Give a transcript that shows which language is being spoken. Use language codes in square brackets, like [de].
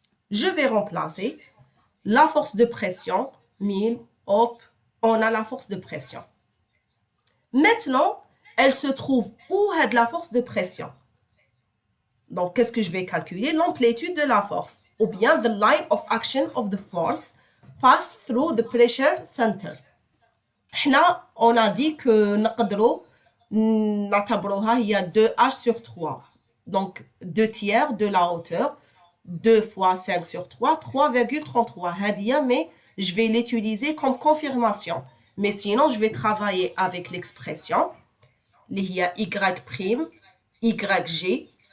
[fr] Je vais remplacer la force de pression. 1000, hop, on a la force de pression. Maintenant, elle se trouve où est la force de pression? Donc, qu'est-ce que je vais calculer? L'amplitude de la force. Ou bien, [en] the line of action of the force pass through the pressure center. [fr] Là, on a dit que [ar] نقدروا نعتبروها هي [fr] 2h sur 3. Donc, 2 tiers de la hauteur. 2 fois 5 sur 3, 3,33. [ar] هذه, [fr] mais je vais l'utiliser comme confirmation. Mais sinon, je vais travailler avec l'expression. Il y a y', YG.